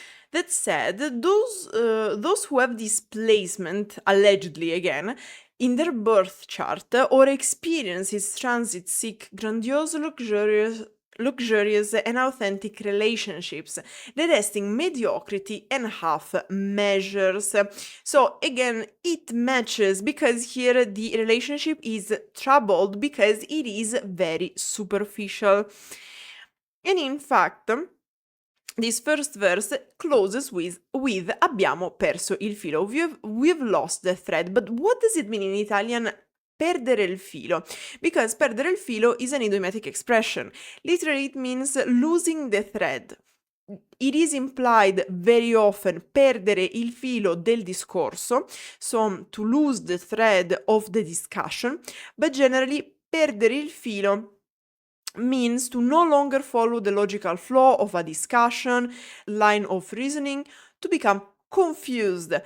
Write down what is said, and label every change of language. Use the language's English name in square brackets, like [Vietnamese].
[English] That said, those who have this placement, allegedly again, in their birth chart or experience its transit seek grandiose, luxurious and authentic relationships, detesting mediocrity and half measures. So again, it matches because here the relationship is troubled because it is very superficial. And in fact, this first verse closes with [Italian] abbiamo perso il filo. [English] We've lost the thread. But what does it mean in Italian? [Italian] Perdere il filo, [English] because [Italian] perdere il filo [English] is an idiomatic expression. Literally, it means losing the thread. It is implied very often [Italian] perdere il filo del discorso, [English] so to lose the thread of the discussion, but generally [Italian] perdere il filo [English] means to no longer follow the logical flow of a discussion, line of reasoning, to become confused.